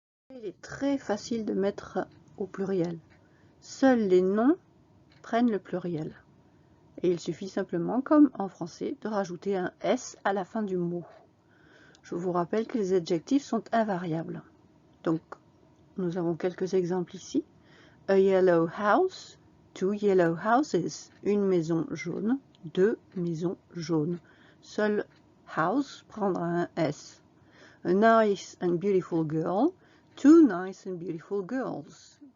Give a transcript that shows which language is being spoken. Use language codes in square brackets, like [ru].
[fr] Il est très facile de mettre au pluriel. Seuls les noms prennent le pluriel. Et il suffit simplement, comme en français, de rajouter un S à la fin du mot. Je vous rappelle que les adjectifs sont invariables. Donc, nous avons quelques exemples ici. [en] A yellow house, 2 yellow houses. [fr] Une maison jaune, 2 maisons jaunes. Seul house prendra un S. [en] A nice and beautiful girl, 2 nice and beautiful girls.